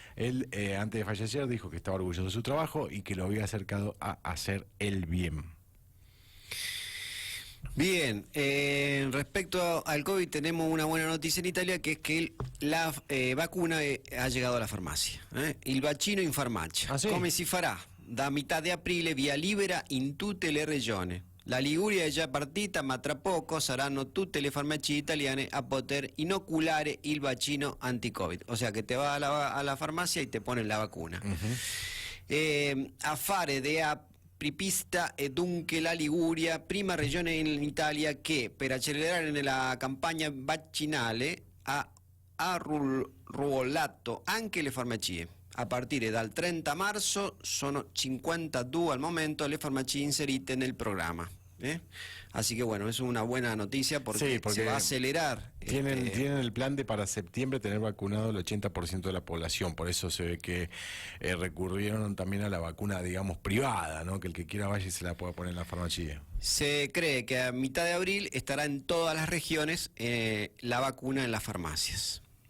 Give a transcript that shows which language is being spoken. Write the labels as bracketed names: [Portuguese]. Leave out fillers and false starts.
[Spanish] Él, antes de fallecer, dijo que estaba orgulloso de su trabajo y que lo había acercado a hacer el bien. Bien, respecto al COVID tenemos una buena noticia en Italia, que es que la vacuna ha llegado a la farmacia. [Italian] Il vaccino in farmacia. Ah, sì? Come si farà? Da metà di aprile via libera in tutte le regioni. La Liguria è già partita, ma tra poco saranno tutte le farmacie italiane a poter inoculare il vaccino anti-Covid. [Spanish] O sea que te vas a la farmacia y te ponen la vacuna. [Italian] A fare de apripista e dunque la Liguria, prima regione in Italia che per accelerare nella campagna vaccinale ha ruolato anche le farmacie. A partire dal 30 marzo sono 52 al momento le farmacie inserite nel programma. [Spanish] Así que bueno, es una buena noticia porque, Sí, porque se va a acelerar. Tienen el plan de para septiembre tener vacunado el 80% de la población, por eso se ve que recurrieron también a la vacuna, digamos, privada, ¿no? Que el que quiera vaya y se la pueda poner en la farmacia. Se cree que a mitad de abril estará en todas las regiones la vacuna en las farmacias.